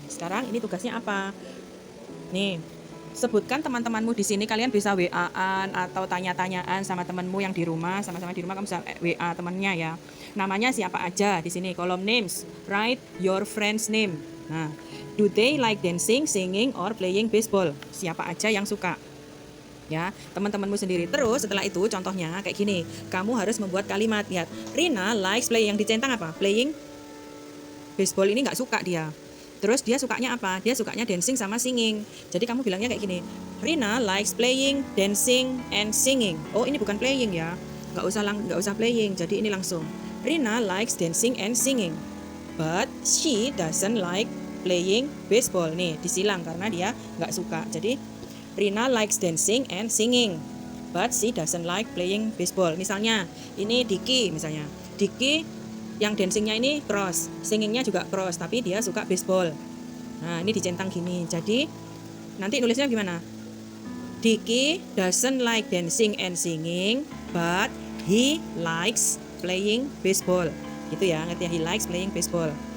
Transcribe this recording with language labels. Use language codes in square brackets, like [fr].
[id] Sekarang ini tugasnya apa? Nih, sebutkan teman-temanmu di sini. Kalian bisa WA-an atau tanya-tanyaan sama temanmu yang di rumah. Sama-sama di rumah kamu bisa WA temannya ya. Namanya siapa aja di sini. Kolom names. [en] Write your friend's name. Nah, do they like dancing, singing, or playing baseball? [id] Siapa aja yang suka? Ya, teman-temanmu sendiri. Terus setelah itu contohnya kayak gini. Kamu harus membuat kalimat. Lihat, [en] Rina likes playing. [id] Yang dicentang apa? Playing baseball ini nggak suka dia. Terus dia sukanya apa? Dia sukanya dancing sama singing. Jadi kamu bilangnya kayak gini. [en] Rina likes playing, dancing, and singing. [id] Oh, ini bukan playing ya. Nggak usah playing. Jadi ini langsung. [en] Rina likes dancing and singing. But she doesn't like playing baseball. [id] Nih, disilang karena dia nggak suka. Jadi [en] Rina likes dancing and singing, but she doesn't like playing baseball. [id] Misalnya, ini Diki misalnya. Diki yang dancingnya ini cross, singingnya juga cross, tapi dia suka baseball. Nah, ini dicentang gini. Jadi, nanti nulisnya gimana? [en] Diki doesn't like dancing and singing, but he likes playing baseball. [id] Gitu ya, ngerti ya? [en] He likes playing baseball.